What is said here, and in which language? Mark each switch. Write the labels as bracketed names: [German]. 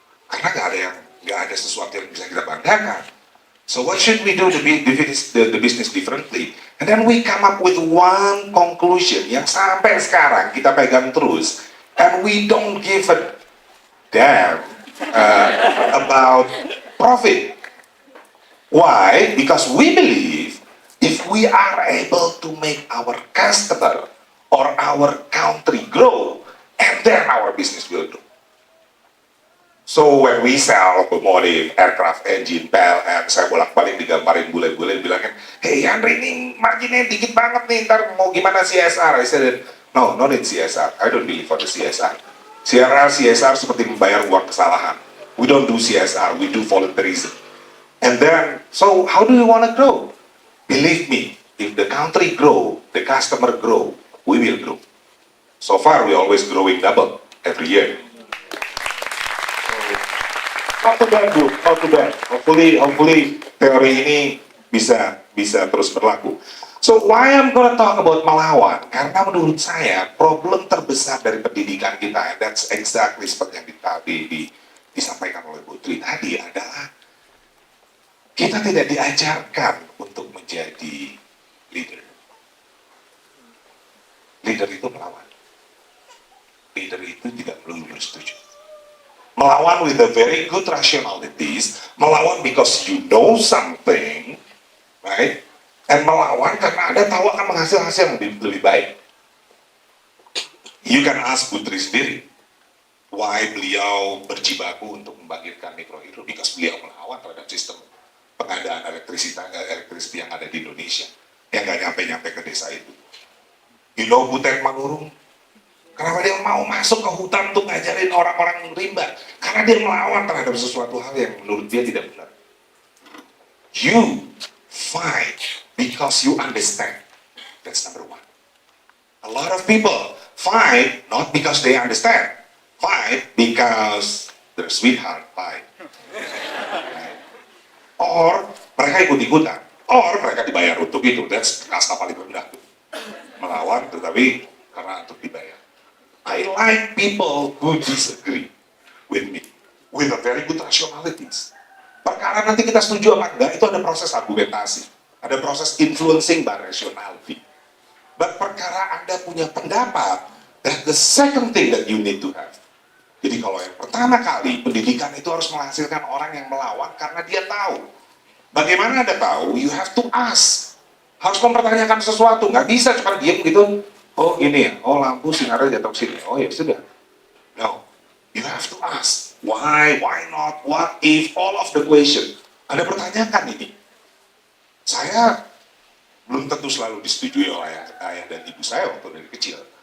[Indonesian] Karena nggak ada sesuatu yang bisa kita banggakan. [English] So what should we do to be the business differently? And then we come up with one conclusion [Indonesian] yang sampai sekarang kita pegang terus, [English] and we don't give a damn about profit. Why? Because we believe if we are able to make our customer or our country grow, and then our business will grow. So when we sell [Indonesian] otomotif, aircraft engine, PLN, saya bolak-balik digambarin bule-bule bilangin, hey Andre ini marginnya dikit banget nih, ntar mau gimana CSR? [English] I said, no, not in CSR. I don't believe for the CSR. CSR [Indonesian] seperti membayar uang kesalahan. [English] We don't do CSR, we do volunteerism. And then, so how do you want to grow? Believe me, if the country grow, the customer grow, we will grow. So far, we always growing double every year. Not too bad, bro. Not too bad. Hopefully [Indonesian] teori ini bisa terus berlaku. [English] So why I'm gonna talk about melawan? [Indonesian] Karena menurut saya problem terbesar dari pendidikan kita, [English] and that's exactly [Indonesian] seperti yang disampaikan oleh Putri tadi adalah kita tidak diajarkan untuk menjadi [English] leader. [Indonesian] Leader itu melawan. Leader itu tidak melulu bersetuju. [English] Melawan with a very good rationalities, melawan because you know something, right? And [Indonesian] melawan karena Anda tahu akan menghasilkan hasil yang lebih baik. [English] You can ask [Indonesian] Putri sendiri, why beliau berjibaku untuk membangkitkan mikrohidro? [English] Because [Indonesian] beliau melawan terhadap sistem pengadaan elektrisiti yang ada di Indonesia, yang nggak nyampe-nyampe ke desa itu. [English] You know [Indonesian] Butet Manurung, kenapa dia mau masuk ke hutan untuk ngajarin orang-orang rimba? Karena dia melawan terhadap sesuatu hal yang menurut dia tidak benar. [English] You fight because you understand. That's number one. A lot of people fight not because they understand. Fight because their sweetheart fight. [Indonesian] Or mereka ikut-ikutan. Or mereka dibayar untuk itu. [English] That's [Indonesian] kasta paling rendah. Melawan tetapi karena untuk dibayar. [English] I like people who disagree with me, with a very good rationalities. [Indonesian] Perkara nanti kita setuju apa enggak, itu ada proses argumentasi, ada proses [English] influencing by rationality. But [Indonesian] perkara Anda punya pendapat, [English] that's the second thing that you need to have. [Indonesian] Jadi kalau yang pertama kali, pendidikan itu harus menghasilkan orang yang melawan karena dia tahu. Bagaimana Anda tahu? [English] You have to ask. [Indonesian] Harus mempertanyakan sesuatu, nggak bisa cuma diam gitu. Oh ini ya, oh lampu sinarnya jatuh sini. Oh ya sudah. [English] No, you have to ask. Why not, what if, all of the question. [Indonesian] Anda pertanyakan ini. Saya belum tentu selalu disetujui oleh ayah dan ibu saya waktu dari kecil.